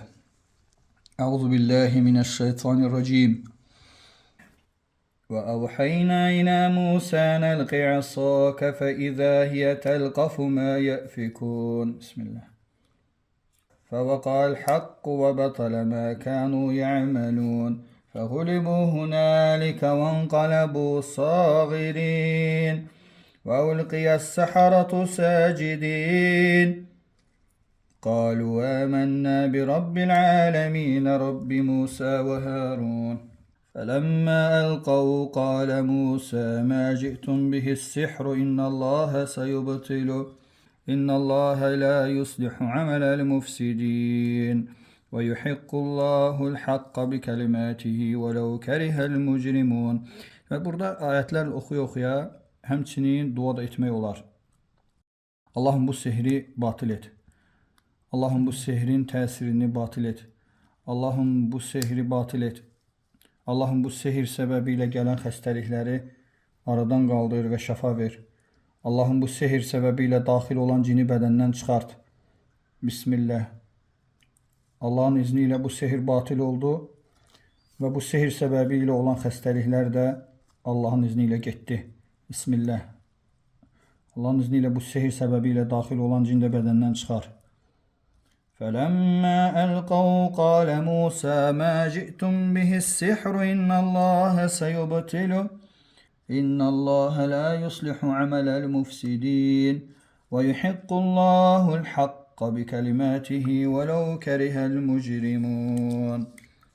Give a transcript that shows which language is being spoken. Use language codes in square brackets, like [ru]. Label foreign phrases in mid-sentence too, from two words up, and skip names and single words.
[ar] أعوذ بالله من الشيطان الرجيم. وأوحينا إلى موسى أن ألق عصاك فإذا هي تلقف ما يأفكون. Bismillah. فوقع الحق وبطل ما كانوا يعملون. فغلبوا هنالك وانقلبوا صاغرين وألقي السحرة ساجدين قالوا آمنا برب العالمين رب موسى وهارون فلما ألقوا قال موسى ما جئتم به السحر إن الله سيبطله إن الله لا يصلح عمل المفسدين وَيُحِقُّ اللّٰهُ الْحَقَّ بِكَلِمَاتِهِ وَلَوْ كَرِهَ الْمُجْرِمُونَ. [az] Və burada ayətlər oxuya həmçinin dua da etmək olar. Allahım bu sehri batil et. Allahım bu sehrin təsirini batil et. Allahım bu sehri batil et. Allahım bu sehir səbəbilə gələn xəstəlikləri aradan qaldır və şəfa ver. Allahım bu sehir səbəbilə daxil olan cini bədəndən çıxart. Bismillah. Allahın izniyle bu sehir batil oldu ve bu sehir sebebiyle olan xəstəliklər də Allahın izniyle getdi. Bismillah. Allahın izniyle bu sehir sebebiyle daxil olan cin də bədəndən çıxar. [ar] فَلَمَّا أَلْقَوْا قَالَ مُوسَى مَا جِئْتُمْ بِهِ السِّحْرُ إِنَّ اللَّهَ سَيُبْطِلُهُ إِنَّ اللَّهَ لَا يُصْلِحُ عَمَلَ الْمُفْسِدِينَ وَيُحِقُّ اللَّهُ الْحَقَّ بِكَلِمَاتِهِ وَلَوْ كَرِهَ الْمُجْرِمُونَ.